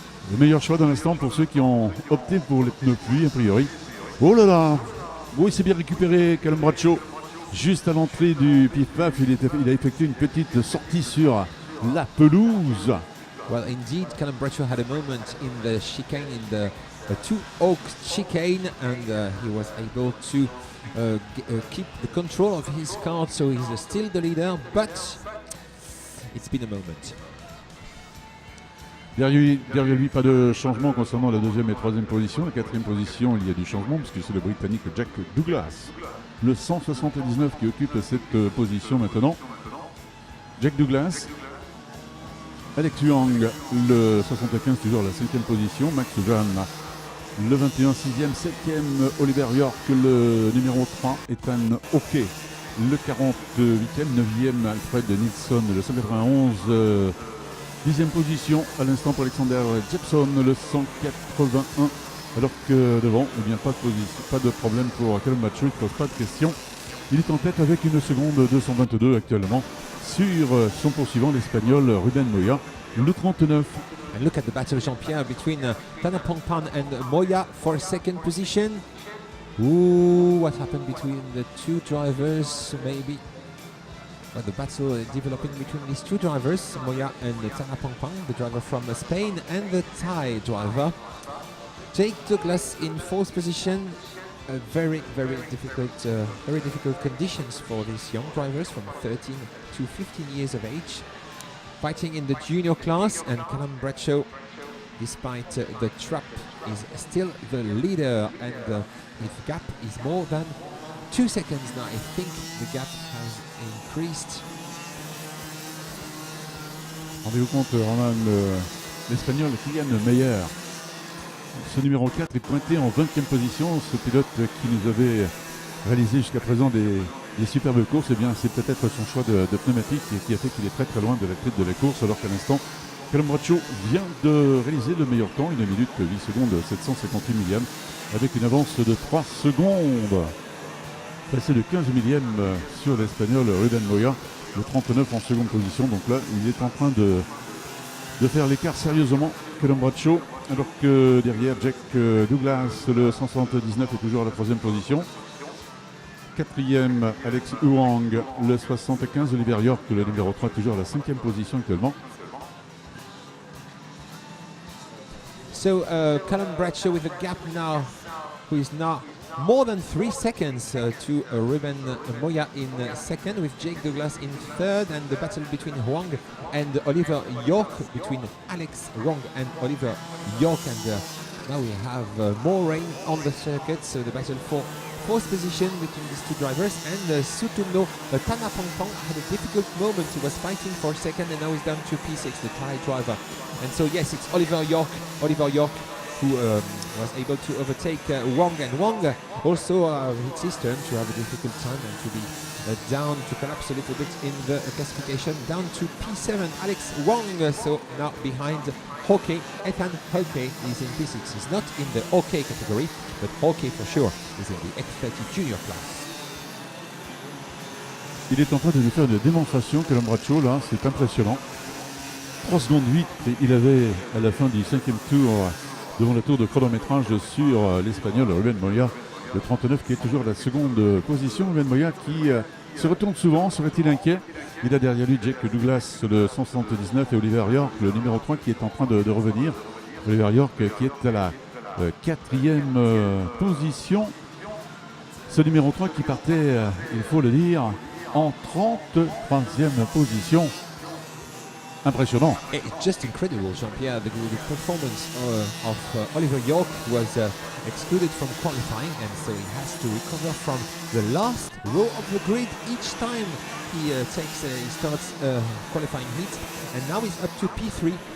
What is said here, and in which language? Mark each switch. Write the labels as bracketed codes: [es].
[fr] Le meilleur choix dans l'instant pour ceux qui ont opté pour les pneus pluie a priori. Oh là là! Oui, il s'est bien récupéré, Callum Bradshaw. Juste à l'entrée du pif-paf, il a effectué une petite sortie sur la pelouse. [en] Well, indeed, Callum Bradshaw had a moment in the chicane, in the Two Oaks chicane, and he was able to keep the control of his car, so he's still the leader, but it's been a moment. [fr] Derrière lui, pas de changement concernant la deuxième et troisième position. La quatrième position, il y a du changement puisque c'est le Britannique Jack Douglas, le 179 qui occupe cette position maintenant. Jack Douglas, Alex Huang, le 75 toujours à la cinquième position. Max Van, le 21, 6e, 7e. Oliver York, le numéro 3. Ethan Hockey, le 48e, 9e. Alfred Nilsson, le 191. 10e position à l'instant pour Alexander Jepson, le 181. Alors que devant, eh bien, pas de problème pour Callum Bradshaw, il ne pose pas de questions. Il est en tête avec une seconde 222 actuellement sur son poursuivant, l'Espagnol Ruben Moya, le 39. [en] And look at the battle, Jean-Pierre, between Tanapongpan and Moya for second position. Ooh, what happened between the two drivers, maybe? Well, the battle developing between these two drivers, Moya and Tanapongpan, the driver from Spain, and the Thai driver. Jake Douglas in fourth position. Very difficult conditions for these young drivers from 13 to 15 years of age. Fighting in the junior class, and Callum Bradshaw, despite the trap, is still the leader, and his gap is more than 2 seconds now. I think the gap has increased. [fr] Rendez-vous compte, Roman, l'Espagnol Kylian Meyer. Ce numéro 4 est pointé en 20e position. Ce pilote qui nous avait réalisé jusqu'à présent des superbes courses, eh bien, c'est peut-être son choix de pneumatique qui a fait qu'il est très très loin de la tête de la course, alors qu'à l'instant, Callum Bradshaw vient de réaliser le meilleur temps, 1 minute 8 secondes 758 millième, avec une avance de 3 secondes. Passé de 15 millième sur l'Espagnol Ruben Moya, le 39 en seconde position. Donc là, il est en train de de faire l'écart sérieusement, Callum Bradshaw, alors que derrière Jack Douglas, le 179 est toujours à la 3e position. 4e, Alex Huang, le 75, Oliver York, le numéro 3, toujours à la 5e position actuellement. [en] So Callum Bradshaw with a gap now, who is now more than 3 seconds to Ruben Moya in second, with Jake Douglas in third, and the battle between Huang and Oliver York, between Alex Huang and Oliver York, and now we have more rain on the circuit, so the battle for 4th position between these two drivers. And Sutumno Tanapongpong had a difficult moment. He was fighting for second, and now he's down to P6, the Thai driver. And so yes, it's Oliver York who was able to overtake Wong, and Wong also it's his turn to have a difficult time and to be down, to collapse a little bit in the classification, down to P7. Alex Wong, so now behind Hockey. Ethan Hockey is in P6. He's not in the OK category, but Hockey for sure is in the X30 junior class. [fr] Il est en train de nous faire une démonstration, Callum Bradshaw, là, c'est impressionnant. 3 secondes 8, et il avait à la fin du 5e tour, devant le tour de chronométrage sur l'Espagnol Ruben Moya, le 39 qui est toujours à la 2e position. Ruben Moya qui se retourne souvent, serait-il inquiet? Il a derrière lui Jake Douglas, le 179, et Oliver York, le numéro 3 qui est en train de revenir. Oliver York qui est à la 4e position. Ce numéro 3 qui partait, il faut le dire, en 33e position. Impressionnant. [en] It's just incredible, Jean-Pierre, the performance of Oliver York was excluded from qualifying, and so he has to recover from the last row of the grid each time he starts qualifying heat, and now he's up to P3.